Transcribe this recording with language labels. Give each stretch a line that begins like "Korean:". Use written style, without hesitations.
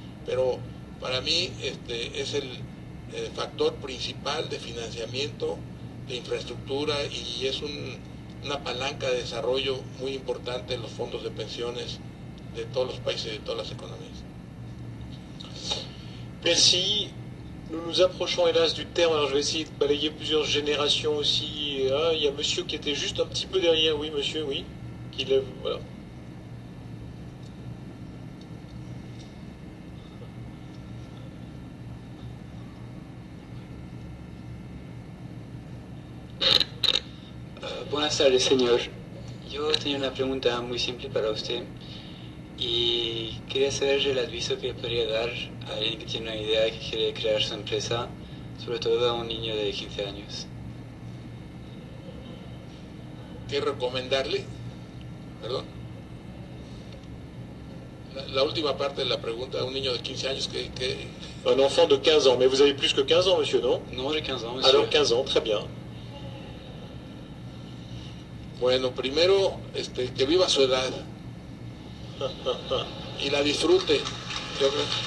Spanish: Pero para mí es el factor principal de financiamiento, de infraestructura, y es una palanca de desarrollo muy importante en los fondos de pensiones de todos los países y de todas las economías.
French: Merci. Nous nous approchons hélas du terme, alors je vais essayer de balayer plusieurs générations aussi. Ah, il y a monsieur qui était juste un petit peu derrière, oui monsieur, oui, qui lève, voilà.
Spanish: Buenas tardes, señor. Yo tenía una pregunta muy simple para usted y quería saber el aviso que podría dar a alguien que tiene una idea, que quiere crear su empresa, sobre todo a un niño de 15 años. ¿Qué recomendarle? Perdón. La última parte de la pregunta, a un niño de 15 años que...
French: Un enfant de 15 ans, mais vous avez plus que 15 ans, monsieur, non? Non, j'ai 15 ans, monsieur. Alors 15 ans, très bien.
Spanish: Bueno, primero, que viva su edad y la disfrute. Yo creo.